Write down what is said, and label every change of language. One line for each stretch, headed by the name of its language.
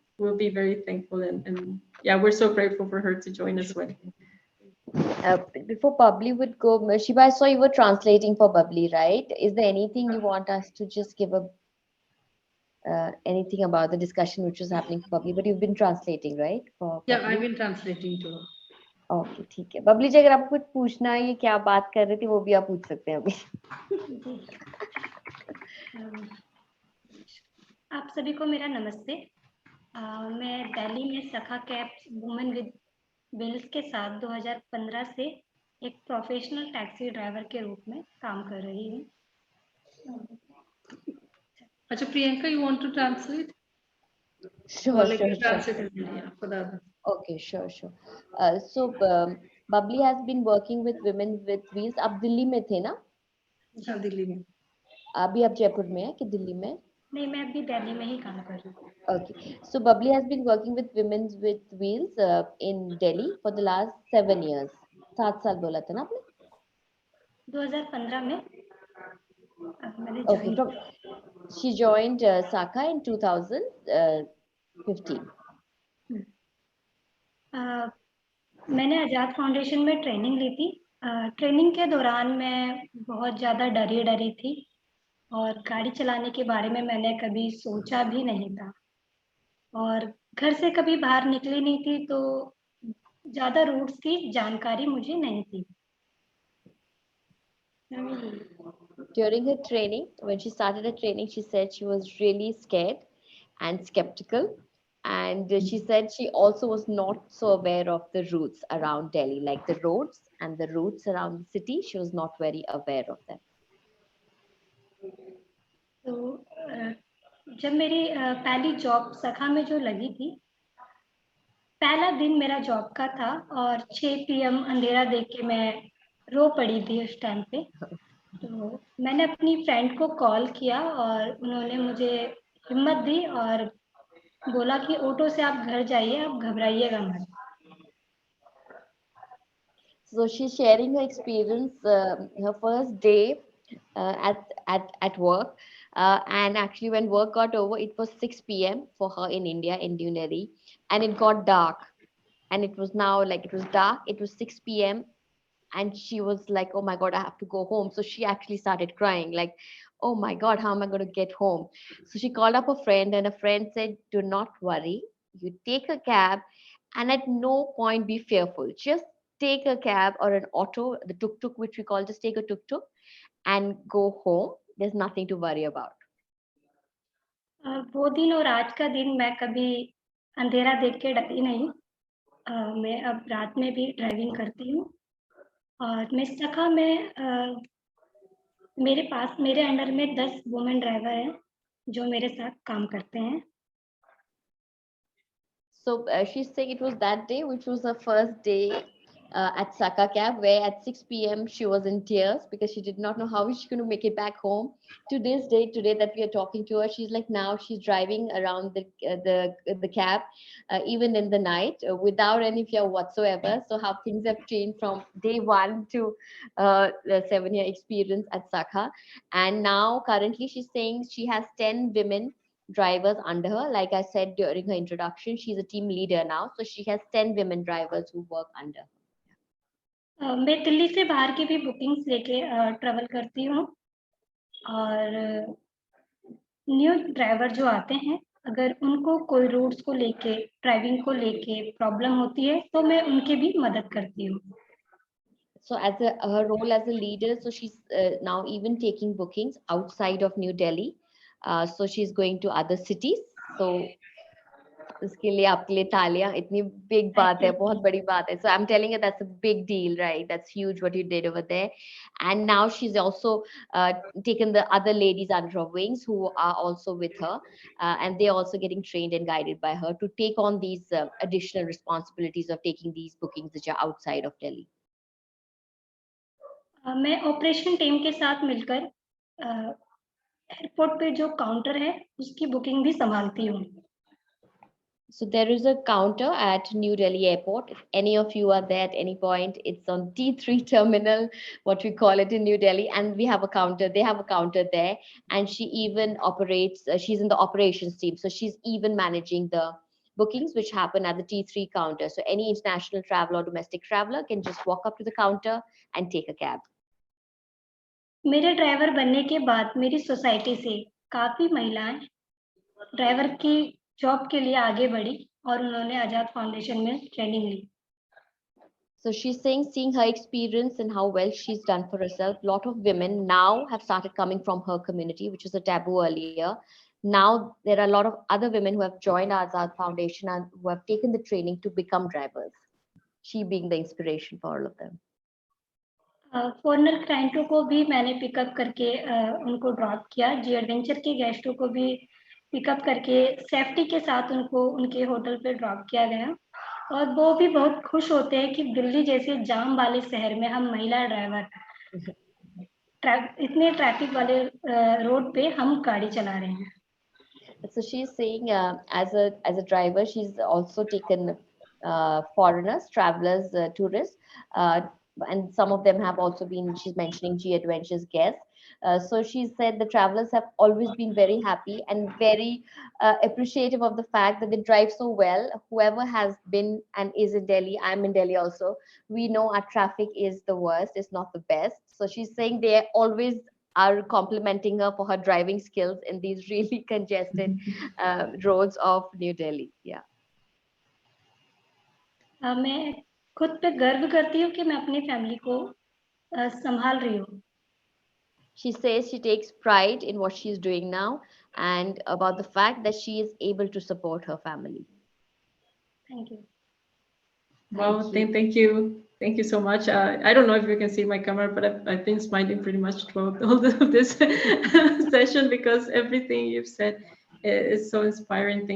English: We'll be very thankful, and yeah, we're so grateful for her to join as well. Before Bubbly would go, Shiva, I saw you were translating for Bubbly, right? Is there anything you want us to just give anything about the discussion which was happening for Bubbly? But you've been translating, right? For Yeah, Bubbly? I've been translating to her.
Hindi: Okay ठीक है बबली जी अगर आपको कुछ पूछना है ये क्या बात कर रहे थे वो भी आप पूछ सकते हैं अभी आप सभी को मेरा नमस्ते। मैं दिल्ली में सखा कैब वुमेन विद व्हील्स के साथ 2015 से एक प्रोफेशनल टैक्सी ड्राइवर के रूप में काम कर रही हूँ।
English: अच्छा Priyanka, you want to translate? Sure, like sure, you sure. translated yeah, for the other. Okay, sure, sure. So Bubbly has been working with women with wheels.
Hindi: आप दिल्ली में थे ना? हाँ, दिल्ली में। अभी आप जयपुर में हैं कि दिल्ली में? नहीं, मैं अभी दिल्ली में ही काम कर रही हूँ।
English: Okay, so Bubbly has been working with women with wheels in Delhi for the last 7 years.
Hindi: 7 साल बोला था ना आपने? 2015 में मैंने
English: Okay, she joined Saka in 2015.
Hindi: मैंने आजाद फाउंडेशन में ट्रेनिंग ली थी। ट्रेनिंग के दौरान मैं बहुत ज़्यादा डरी थी और गाड़ी चलाने के बारे में मैंने कभी सोचा भी नहीं था और घर से कभी बाहर निकली नहीं थी, तो ज़्यादा रूट्स की जानकारी मुझे नहीं थी।
English: During her training, when she started her training, she said she was really scared and skeptical. And she said she also was not so aware of the routes around Delhi, like the roads and the routes around the city. She was not very aware of them.
Hindi: तो जब मेरी पहली job सखा में जो लगी थी, पहला दिन मेरा जॉब का था और 6 PM अंधेरा देख के मैं रो पड़ी थी उस टाइम पे। तो मैंने अपनी फ्रेंड को कॉल किया और उन्होंने मुझे हिम्मत दी और बोला कि ऑटो से आप घर जाइए, आप घबराइएगा मत।
English: So she's sharing her experience, her first day at work, and actually when work got over, it was 6 PM for her in India, in New Delhi, and it got dark, and it was now like it was dark. It was 6 PM, and she was like, "Oh my God, I have to go home." So she actually started crying, like, "Oh my God, how am I going to get home?" So she called up a friend, and a friend said, "Do not worry. You take a cab, and at no point be fearful. Just take a cab or an auto, the tuk-tuk, which we call, just take a tuk-tuk and go home. There's nothing to worry about."
Hindi: वो दिन और आज का दिन मैं कभी अंधेरा देख के डरी नहीं। मैं अब रात में भी ड्राइविंग करती हूँ और मैं सखा में मेरे अंडर में 10 वुमेन ड्राइवर हैं जो मेरे साथ काम करते हैं।
English: So she's saying it was that day, which was her first day at Saka Cab, where at 6 PM she was in tears because she did not know how she's going to make it back home. To this day, today that we are talking to her, she's like now she's driving around the cab, even in the night, without any fear whatsoever. So how things have changed from day one to the 7-year experience at Saka, and now currently she's saying she has 10 women drivers under her. Like I said during her introduction, she's a team leader now, so she has 10 women drivers who work under her.
Hindi: मैं दिल्ली से बाहर की भी bookings लेके travel करती हूँ और new driver जो आते हैं, अगर उनको कोई रूट्स को लेके, ड्राइविंग को लेके प्रॉब्लम होती है तो मैं उनकी भी मदद करती हूँ.
English: So as her role as a leader, so she's now even taking bookings outside of New Delhi. So she's going to other cities.
Hindi: So उसके लिए आपके लिए तालियां, इतनी big बात है, बहुत बड़ी बात है.
English: So I'm telling you that's a big deal, right? That's huge what you did over there. And now she's also taken the other ladies under her wings who are also with her, and they're also getting trained and guided by her to take on these additional responsibilities of taking these bookings which are outside of Delhi.
Hindi: मैं operation team के साथ मिलकर airport पे जो counter है उसकी booking भी संभालती हूँ.
English: So there is a counter at New Delhi Airport. If any of you are there at any point, it's on T3 terminal, what we call it in New Delhi, and we have a counter. They have a counter there, and she even operates. She's in the operations team, so she's even managing the bookings which happen at the T3 counter. So any international traveler or domestic traveler can just walk up to the counter and take a cab.
Hindi: मेरे driver बनने के बाद मेरी society से काफी महिलाएं driver की job के लिए आगे बढ़ी और उन्होंने आजाद फाउंडेशन में training Lee.
English: So she's saying, seeing her experience and how well she's done for herself, a lot of women now have started coming from her community, which was a taboo earlier. Now there are a lot of other women who have joined Azad Foundation and who have taken the training to become drivers. She being the inspiration for all of them.
Hindi: Foreigner क्लाइंटों को भी मैंने pickup करके उनको drop किया. जी adventure के गेस्टों को भी pickup करके सेफ्टी के साथ उनको उनके होटल पे ड्रॉप किया गया और वो भी बहुत खुश होते हैं कि दिल्ली जैसे जाम वाले शहर में हम महिला ड्राइवर इतने ट्रैफिक वाले रोड पे हम गाड़ी चला रहे हैं.
English: So she's saying, as a driver, she's also taken foreigners, travelers, tourists, and some of them have also been. She's mentioning G Adventures guests. So she said the travelers have always been very happy and very appreciative of the fact that they drive so well. Whoever has been and is in Delhi, I'm in Delhi also. We know our traffic is the worst. It's not the best. So she's saying they always are complimenting her for her driving skills in these really congested roads of New Delhi. Yeah.
Hindi: मैं खुद पे गर्व करती हूँ कि मैं अपनी family को संभाल रही हूँ.
English: She says she takes pride in what she's doing now and about the fact that she is able to support her family. Thank you. Wow, thank you. Thank you so much. I don't know if you can see my camera, but I've been smiling pretty much throughout all of this session because everything you've said is so inspiring.